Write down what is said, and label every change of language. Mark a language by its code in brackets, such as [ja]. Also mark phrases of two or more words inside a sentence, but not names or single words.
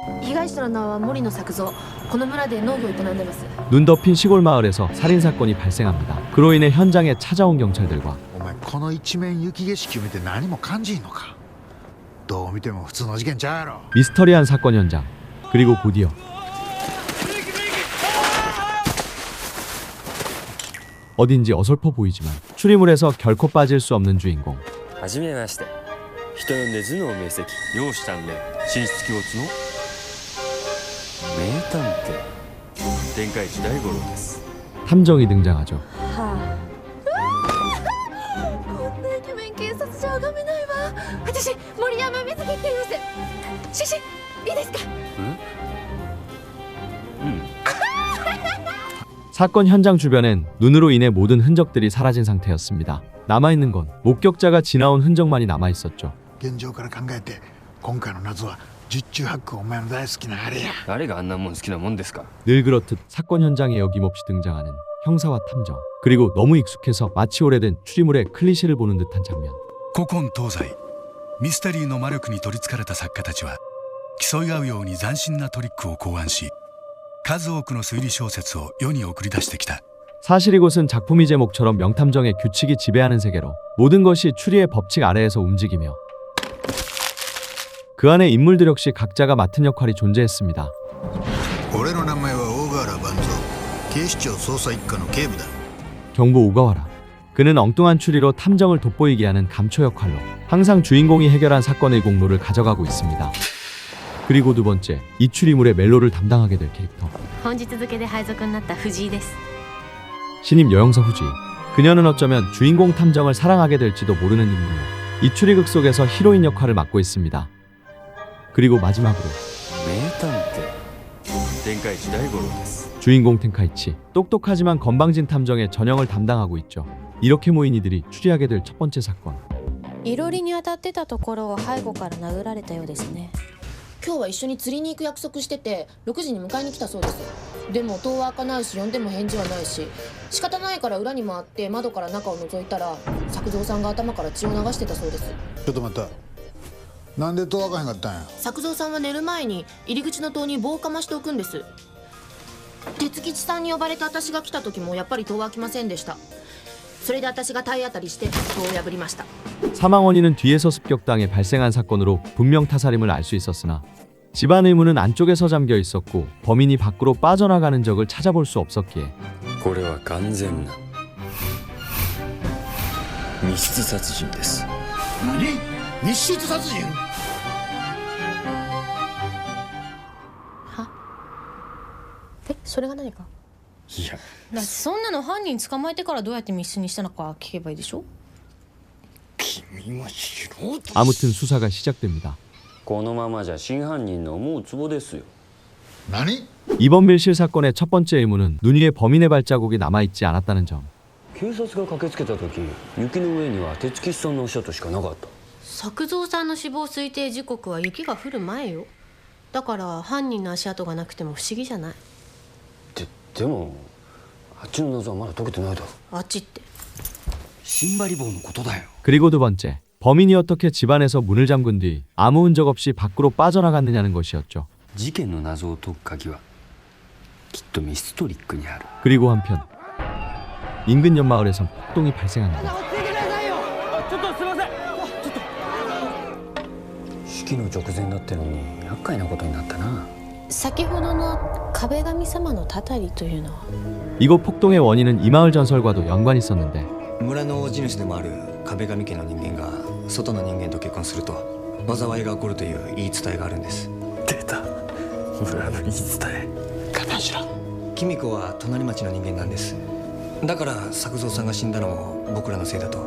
[ja] 被害者の名は森野作造。この村で農業を営んでます。 [ko] 눈 덮인 시골 마을에서 살인 사건이 발생합니다. 그로 인해 현장에 찾아온 경찰들과 [ja] お前この一面雪景色を見て何も感じんのか。どう見ても普通の事件ちゃうやろ。 [ko] 미스터리한 사건 현장, 그리고 곧이어 어딘지 어설퍼 보이지만 추리물에서 결코 빠질 수 없는 주인공. [ja] はじめまして。人呼んで頭脳明晰、容姿端麗、神出鬼没の名探偵天下一大五郎です。 [ko] 탐정이 등장하죠. [ja] こんなイケメン警察じゃ拝めないわ。私森山瑞希って言います。写真いいですか。 [ko] 사건 현장 주변엔 눈으로 인해 모든 흔적들이 사라진 상태였습니다. 남아있는 건 목격자가 지나온 흔적만이 남아있었죠. [ja] 現状から考えて今回の謎は十中八九お前の大好きなあれや。誰があんなもん好きなもんですか。 [ko] 늘 그렇듯 사건 현장에 어김없이 등장하는 형사와 탐정, 그리고 너무 익숙해서 마치 오래된 추리물의 클리셰를 보는 듯한 장면. [ja] 古今東西ミステリーの魔力に取りつかれた作家たちは競い合うように斬新なトリックを考案し数多くの推理小説を世に送り出してきた。 [ko] 사실 이곳은 작품이 제목처럼 명탐정의 규칙이 지배하는 세계로 모든 것이 추리의 법칙 아래에서 움직이며 그 안에 인물들 역시 각자가 맡은 역할이 존재했습니다. [ja] 俺の名前は大河原万蔵。警視庁捜査一課の警部だ。 [ko] 경보 오가와라. 그는 엉뚱한 추리로 탐정을 돋보이게 하는 감초 역할로 항상 주인공이 해결한 사건의 공로를 가져가고 있습니다. 그리고 두 번째, 이 추리물의 멜로를 담당하게 될 캐릭터. [ja] 本日付で配属になった藤井です。 [ko] 신임 여영사 후지. 그녀는 어쩌면 주인공 탐정을 사랑하게 될지도 모르는 인물로 이 추리극 속에서 히로인 역할을 맡고 있습니다. 그리고 마지막으로 [ja] 名探偵天下一大五郎です。 [ko] 주인공 텐카이치. 똑똑하지만 건방진 탐정의 전형을 담당하고 있죠. 이렇게 모인 이들이 추리하게 될 첫 번째 사건. [ja] いろりに当たってたところを背後から殴られたようですね。今日は一緒に釣りに行く約束してて6時に迎えに来たそうです。でも戸は開かないし呼んでも返事はないし、仕方ないから裏に回って窓から中を覗いたら作造さんが頭から血を流してたそうです。ちょっと待った。なんで戸開かへんかったんや。作造さんは寝る前に入り口の戸に棒をかましておくんです。鉄吉さんに呼ばれて私が来た時もやっぱり戸は開きませんでした。それで私が体当たりして戸を破りました。 [ko] 사망 원인은 뒤에서 습격당해 발생한 사건으로 분명 타살임을 알 수 있었으나 집안 의문은 안쪽에서 잠겨 있었고 범인이 밖으로 빠져나가는 적을 찾아볼 수 없었기에 [ja] これは完全な密室殺人です。何？密室殺人？え、それが何か。いや、だってそんなの犯人捕まえてからどうやって密室にしたのか聞けばいいでしょ。君は素人。 [ko] 아무튼 수사가 시작됩니다. [ja] このままじゃ真犯人の思うツボですよ。何？ [ko] 이번 밀실 사건의 첫 번째 의문은 눈 위에 범인의 발자국이 남아있지 않았다는 점. [ja] 警察が駆けつけた時、雪の上には鉄吉さんの足跡しかなかった。作造さんの死亡推定時刻は雪が降る前よ。だから犯人の足跡がなくても不思議じゃない。でもあっちの謎はまだ解けてないだろ。あっちって。シンバリ棒のことだよ。 [ko] 그리고 두 번째, 범인이 어떻게 집안에서 문을 잠근 뒤 아무 흔적 없이 밖으로 빠져나갔느냐는 것이었죠. [ja] 事件の謎を解く鍵はきっとミストリックにある。 [ko] 그리고 한편 인근 옆마을에선 폭동이 발생합니다. [ja] 式の直前だってのに厄介なことになったな。先ほどの壁神様のたたりというのは。 [ko] 이곳 폭동의 원인은 이 마을 전설과도 연관이 있었는데 [ja] 村の地主でもある壁神家の人間が外の人間と結婚すると災いが起こるという言い伝えがあるんです。出た、村の言い伝え。キミコは隣町の人間なんです。だから作造さんが死んだのも僕らのせいだと。